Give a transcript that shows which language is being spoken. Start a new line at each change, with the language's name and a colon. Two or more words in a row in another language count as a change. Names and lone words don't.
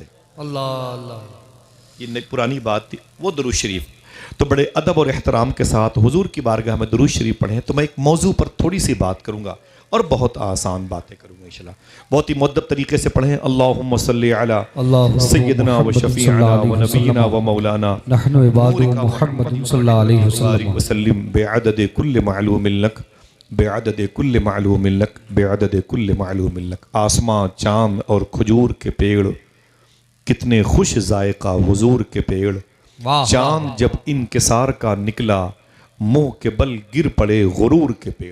Urdu: اللہ اللہ۔ یہ پرانی بات تھی، وہ درود شریف۔ تو بڑے ادب اور احترام کے ساتھ حضور کی بارگاہ میں درود شریف پڑھیں۔ تو میں ایک موضوع پر تھوڑی سی بات کروں گا اور بہت آسان باتیں کروں گا انشاءاللہ، بہت ہی مؤدب طریقے سے پڑھیں۔
Arabic: اللہم صلی علی سیدنا و شفیعنا و نبینا و مولانا نحن عباد محمد صلی اللہ علیہ وسلم وسلم بعدد کل معلوم لک، بعدد کل معلوم لک، بعدد کل معلوم لک۔
Urdu: آسمان، چاند اور کھجور کے پیڑ کتنے خوش ذائقہ حضور کے پیڑ، واہ، چاند جب انکسار کا نکلا منہ کے بل گر پڑے غرور کے پیڑ۔